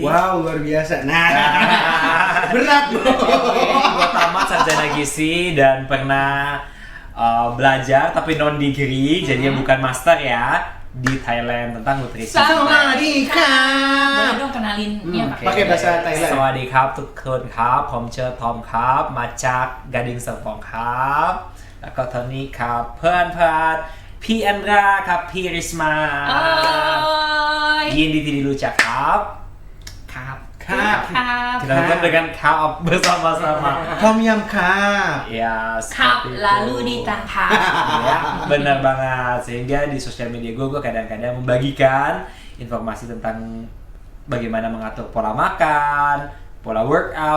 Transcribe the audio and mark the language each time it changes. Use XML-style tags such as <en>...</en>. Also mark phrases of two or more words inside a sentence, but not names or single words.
<id>Wow, luar biasa. Nah, berat Bu. Gue tamat sarjana gizi dan pernah belajar tapi</id> <en>non degree,</en> <id>jadinya bukan master ya, di Thailand tentang nutrisi.</id> <th>สวัสดีครับ.</th> <id>Boleh dong kenalin ini apa? Oke. Pakai bahasa Thailand.</id> <th>สวัสดีครับทุกคนครับผมชื่อทอมครับมาจากกระดิ่งสมปองครับแล้วก็ตอนนี้ครับเพื่อนพี่อันดราครับพี่ริสมา</th> <id>Hai.</id> <th>ยินดีที่ได้รู้จักครับ</th> <id>Kap. Kap. kita nonton dengan kap bersama-sama. Tom Yum Kap. Ya, Kap seperti itu. lalu ditangkap. Ya, benar banget. Sehingga di sosial media gue kadang-kadang membagikan informasi tentang bagaimana mengatur pola makan, pola workout.</id>